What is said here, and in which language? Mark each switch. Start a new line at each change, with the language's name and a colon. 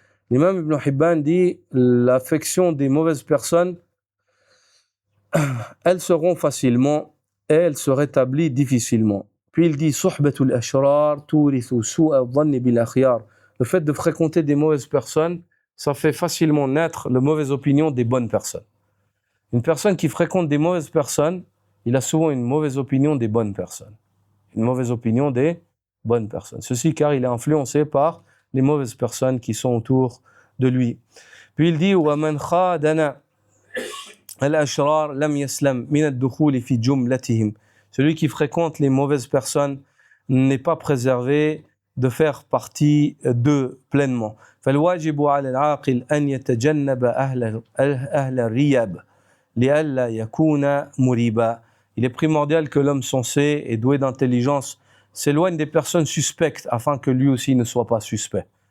French: L'imam Ibn Hibban dit, l'affection des mauvaises personnes, elles seront facilement et elles se rétablissent difficilement. Puis il dit,
Arabic: صحبة الأشرار تورث سوء الظن بالأخيار.
French: Le fait de fréquenter des mauvaises personnes, ça fait facilement naître la mauvaise opinion des bonnes personnes. Une personne qui fréquente des mauvaises personnes, il a souvent une mauvaise opinion des bonnes personnes. Une mauvaise opinion des bonnes personnes. Ceci car il est influencé par les mauvaises personnes qui sont autour de lui. Puis il dit
Arabic: وَمَنْ خَادَنَا الْأَشْرَارِ لَمْ يَسْلَمْ مِنَ الدُّخُولِ فِي جُمْلَتِهِمْ.
French: Celui qui fréquente les mauvaises personnes n'est pas préservé de faire partie d'eux pleinement.
Arabic: فالواجب على العاقل أن يتجنب أهل الرياب لئلا يكون مريبا.
French: Il est primordial que l'homme sensé et doué d'intelligence s'éloigne des personnes suspectes afin que lui aussi ne soit pas suspect.